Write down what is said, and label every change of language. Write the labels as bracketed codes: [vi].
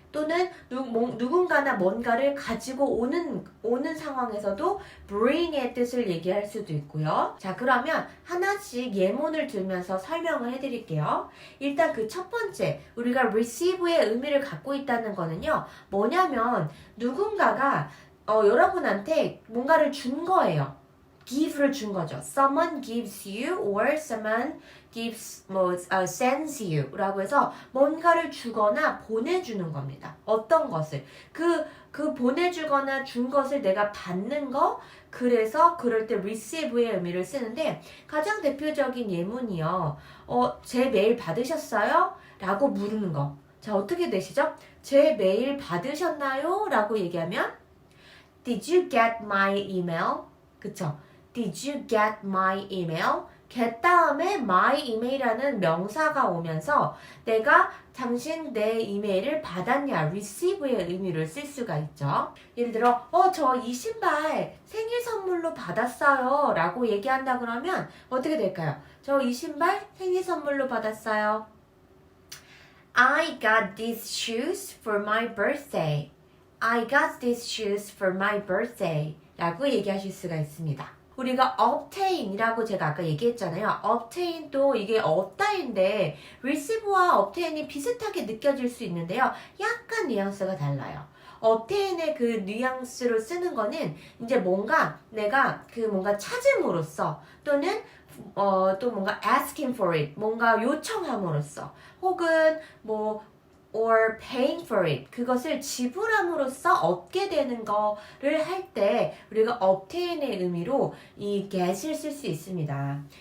[ko] 또는 누군가나 뭔가를 가지고 오는 상황에서도 bring의 뜻을 얘기할 수도 있고요. 자, 그러면 하나씩 예문을 들면서 설명을 해드릴게요. 일단 그 첫 번째, 우리가 receive의 의미를 갖고 있다는 거는요, 뭐냐면 누군가가 여러분한테 뭔가를 준 거예요. give를 준 거죠. [en] Someone gives you or someone sends you [ko] 라고 해서 뭔가를 주거나 보내주는 겁니다. 어떤 것을. 그 보내주거나 준 것을 내가 받는 거, 그래서 그럴 때 receive의 의미를 쓰는데 가장 대표적인 예문이요. 제 메일 받으셨어요? 라고 물는 거. 자, 어떻게 되시죠? 제 메일 받으셨나요? 라고 얘기하면 [en] Did you get my email? [ko] 그쵸? [en] Did you get my email? [ko] get 다음에 my email이라는 명사가 오면서 내가 당신 내 이메일을 받았냐, receive의 의미를 쓸 수가 있죠. 예를 들어, 저 이 신발 생일 선물로 받았어요 라고 얘기한다 그러면 어떻게 될까요? 저 이 신발 생일 선물로 받았어요. [en] I got these shoes for my birthday. I got these shoes for my birthday [ko] 라고 얘기하실 수가 있습니다. 우리가 obtain이라고 제가 아까 얘기했잖아요. obtain도 이게 얻다인데 receive와 obtain이 비슷하게 느껴질 수 있는데요. 약간 뉘앙스가 달라요. obtain의 그 뉘앙스로 쓰는 거는 이제 뭔가 내가 그 뭔가 찾음으로써 또는 또 뭔가 [en] asking for it, [ko] 뭔가 요청함으로써 혹은 [en] or paying for it, [ko] 그것을 지불함으로써 얻게 되는 거를 할 때 우리가 obtain의 의미로 이 get을 쓸 수 있습니다.